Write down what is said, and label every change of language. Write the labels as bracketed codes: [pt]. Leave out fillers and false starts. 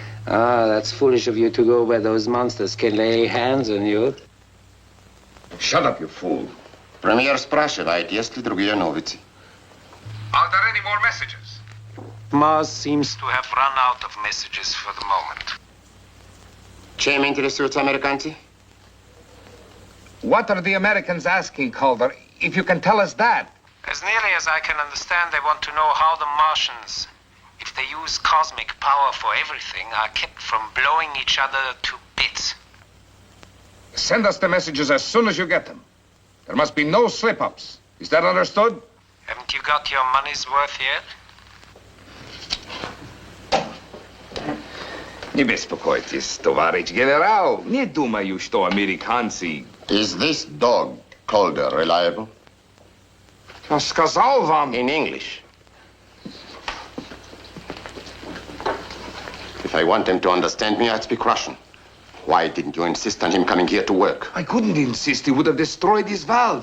[en] That's foolish of you to go where those monsters can lay hands on you. Shut up, you fool. [ru] Премьер спрашивает, есть ли другие новости. [en] Are there any more messages? Mars seems to have run out of messages for the moment. [ru] Чем интересуются американцы? [en] What are the Americans asking, Calder? If you can tell us that. As nearly as I can understand, they want to know how the Martians, if they use cosmic power for everything, are kept from blowing each other to bits. Send us the messages as soon as you get them. There must be no slip-ups. Is that understood? Haven't you got your money's worth yet? [ru] Не беспокойтесь, товарищ генерал. Не думаю, что американцы... [en] Is this dog, Calder, reliable? [ru] Я сказал вам... [en] In English. If I want him to understand me, I'd speak Russian. Why didn't you insist on him coming here to work? I couldn't insist. He would have destroyed his valve.